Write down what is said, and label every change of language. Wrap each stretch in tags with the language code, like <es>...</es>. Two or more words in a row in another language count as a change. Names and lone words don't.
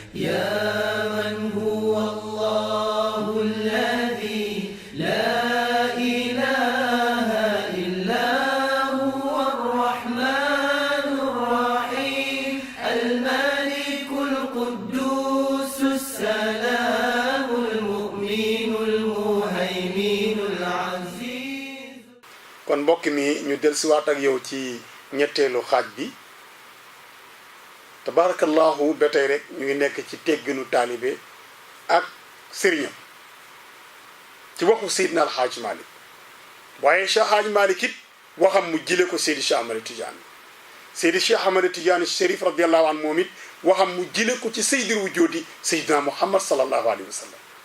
<ar>يا من هو الله الذي لا إله إلا هو الرحمن الرحيم الملك القدوس السلام المؤمن المهيمن العزيز.</ar> <wo>kon mbokk mi ñu dellusiwaat ak yow ci ñetteelu xaaj bi tabarakallahu ba tey rek ñu ngi nekk ci tegginu taalibe ak sëriñam ci waxu Seydina Alxaaj Malik waaye Cheikh Alxaaj Malik it waxam mu jële ko Seydi Cheikh Ahmad Tidiane Seydi Cheikh Ahmad Tidiane Chérif</wo> <ar>رضي الله عنه</ar> <wo>moom it waxam mu jële ko ci Seydil Wujoodi Seydina Muhammad</wo> <ar>صلى الله عليه وسلم</ar>